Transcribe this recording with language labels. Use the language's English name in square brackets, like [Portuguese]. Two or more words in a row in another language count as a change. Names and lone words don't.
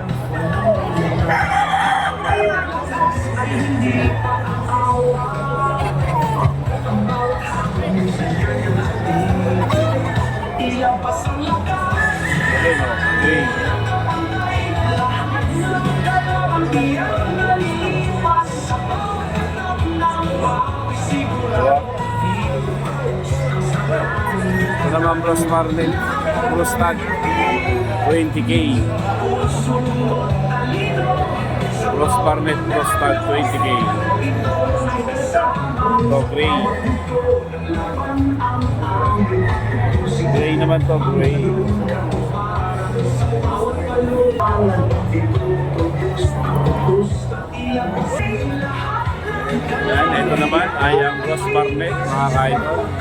[Filipino] Ayun o, Ray. Ito naman Bros Marlin, Bros Tag, 20K. Bros Barnet, Bros Tag, 20K. Ito, Gray. Gray naman to, Gray. Yan, ito naman ay ang Bros Barnet, mga ka-idol.